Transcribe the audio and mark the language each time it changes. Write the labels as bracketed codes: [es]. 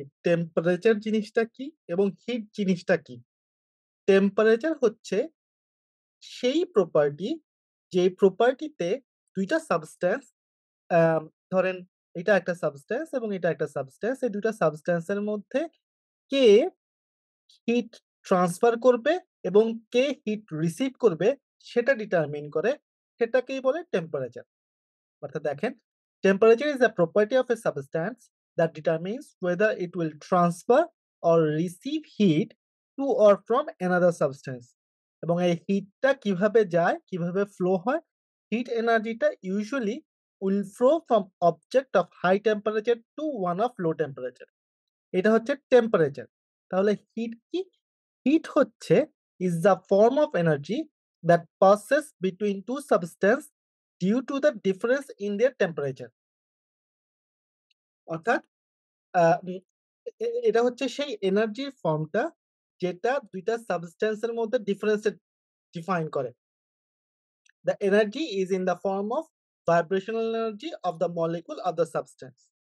[bn] Temperature জিনিসটা কি এবং হিট জিনিসটা কি? টেম্পারেচার হচ্ছে সেই প্রপার্টি যে প্রপার্টিতে ২ টা সাবস্ট্যান্স আম ধরেন এটা একটা সাবস্ট্যান্স এবং এটা একটা সাবস্ট্যান্স। এই ২ টা সাবস্ট্যান্স এর মধ্যে কে হিট ট্রান্সফার করবে এবং কে হিট রিসিভ করবে সেটা ডিটারমিন করে। সেটাকেই বলে টেম্পারেচার। অর্থাৎ দেখেন, [en] temperature is a property of a substance that determines whether it will transfer or receive heat to or from another substance. [bn] এবং এই হিটটা কিভাবে যায়, কিভাবে ফ্লো হয়? হিট এনার্জিটা [en] usually will flow from object of high temperature to one of low temperature. [bn] এটা হচ্ছে টেম্পারেচার। তাহলে হিট কি? হিট হচ্ছে [en] is the form of energy that passes between two substance due to the difference in their temperature. [bn] অর্থাৎ আ উম এটা হচ্ছে সেই এনার্জির ফর্মটা যেটা ২ টা সাবস্ট্যান্স এর মধ্যে ডিফারেন্স ডিফাইন করে। [en] The energy is in the form of vibrational energy of the molecule of the substance.